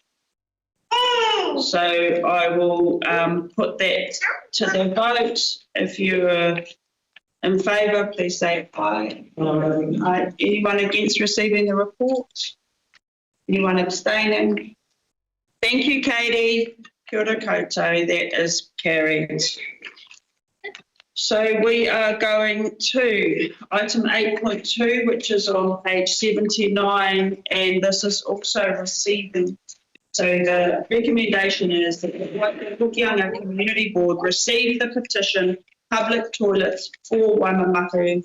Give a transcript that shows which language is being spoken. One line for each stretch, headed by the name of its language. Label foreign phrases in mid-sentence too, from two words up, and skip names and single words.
English: So I will put that to the vote. If you're in favour, please say aye. Aye. Anyone against receiving the report? Anyone abstaining? Thank you, Katie.
Māori: Kia ora koutou.
English: That is carried. So we are going to item 8.2, which is on page 79, and this is also receiving. So the recommendation is that the Hokianga Community Board receive the petition public toilets for Waimamaku.